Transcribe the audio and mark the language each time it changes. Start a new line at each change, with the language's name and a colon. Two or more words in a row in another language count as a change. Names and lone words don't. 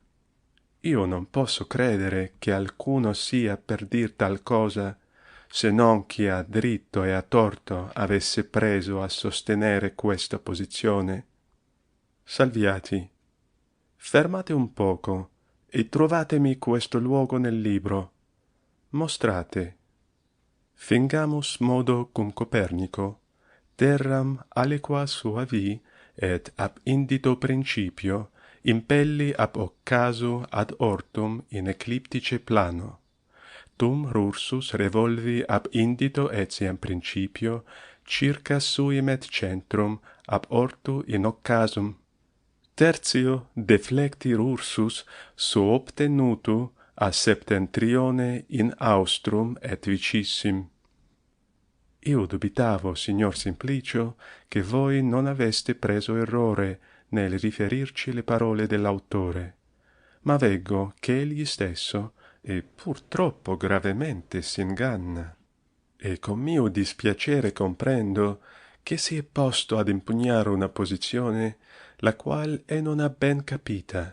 Italian: Io non posso credere che alcuno sia per dir tal cosa, se non chi a dritto e a torto avesse preso a sostenere questa posizione. Salviati, fermate un poco e trovatemi questo luogo nel libro. Mostrate.
Latin: Fingamus modo cum Copernico, terram aliqua suavi et ab indito principio impelli ab occasu ad ortum in ecliptice plano. Tum rursus revolvi ab indito etiam principio circa suim et centrum ab ortu in occasum. Tertio deflecti rursus suopte nutu a septentrione in austrum et vicissim.
Italian: Io dubitavo, signor Simplicio, che voi non aveste preso errore nel riferirci le parole dell'autore, ma veggo che egli stesso, e purtroppo gravemente s'inganna, e con mio dispiacere comprendo che si è posto ad impugnare una posizione la qual e non ha ben capita.